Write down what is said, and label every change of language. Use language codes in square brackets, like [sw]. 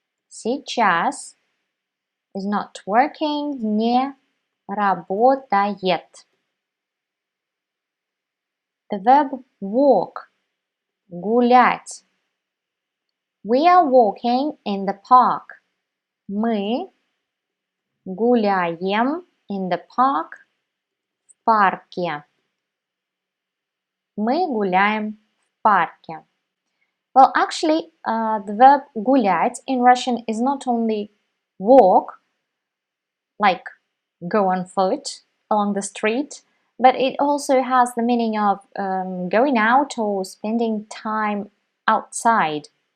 [ru] Сейчас [en] is not working, [ru] не работает. [en] The verb walk, [ru] гулять. [en] We are walking in the park. [ru] Мы гуляем [en] in the park, [ru] в парке. Мы гуляем в парке. [en] Well, actually, the verb [ru] гулять [en] in Russian is not only walk, like go on foot along the street, but it also has the meaning of going out or spending time outside.